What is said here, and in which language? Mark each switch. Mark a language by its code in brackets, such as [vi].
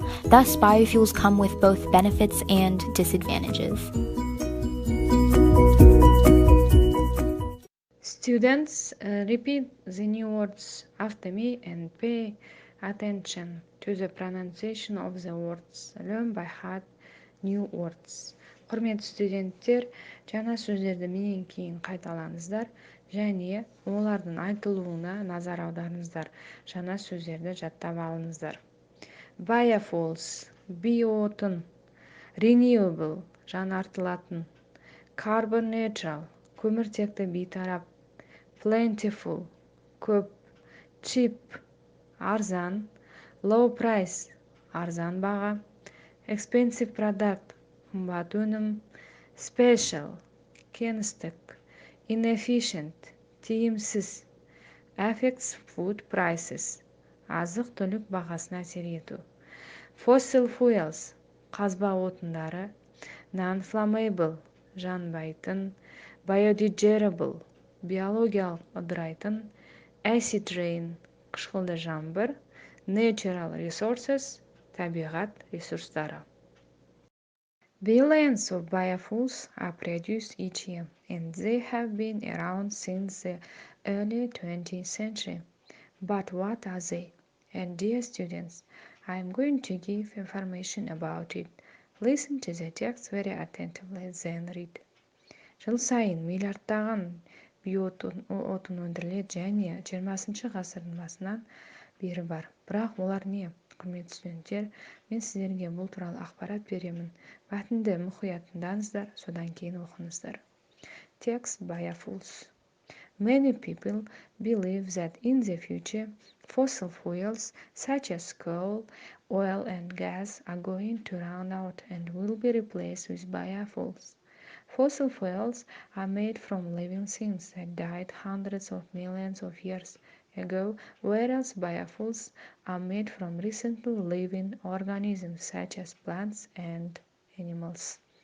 [en] Thus, biofuels come with both benefits and disadvantages. Students, repeat the new words after me and pay attention to the pronunciation of the words. Learn by heart new words. [kk] Құрметті студенттер, жаңа сөздерді менен кейін қайталаңыздар және олардың айтылуына назар аударыңыздар. Жаңа сөздерді жаттап алыңыздар. [en] Biofuels, [kk] биоотын. [en] Renewable, [kk] жаңартылатын. [en] Carbon neutral, [kk] көміртекті бейтарап. [en] Plentiful, [kk] көп. [en] Cheap, [kk] арзан. [en] Low price, [kk] арзан баға. [en] Expensive product, [kk] қымбат өнім. [en] Special, [kk] кеңістік. [en] Inefficient, [kk] тиімсіз. [en] Affects food prices, [kk] азық-түлік бағасына әсер ету. [en] Fossil fuels, [kk] қазба отындары. [en] Non-flammable, [kk] жанбайтын. [en] Biodegradable, [kk] биологиялық ыдырайтын. [en] Acid rain, [kk] қышқылды жаңбыр. [en] Natural resources, [kk] табиғат ресурстары. [en] Billions of biofuels are produced each year, and they have been around since the early 20th century. But what are they? And dear students, I am going to give information about it. Listen to the text very attentively, then read. [kk] Жыл сайын миллиардтаған биоотын өндіріледі және 20 ғасырдың басынан бері бар. Бірақ олар не? Құрметті студенттер, мен сіздерге бұл туралы ақпарат беремін. Мәтінді мұқият тыңдаңыздар, содан кейін оқыңыздар. [en] Text biofuels. Many people believe that in the future, fossil fuels such as coal, oil and gas are going to run out and will be replaced with biofuels. Fossil fuels are made from living things that died hundreds of millions of years ago, whereas biofuels are made from recently living organisms such as plants and animals.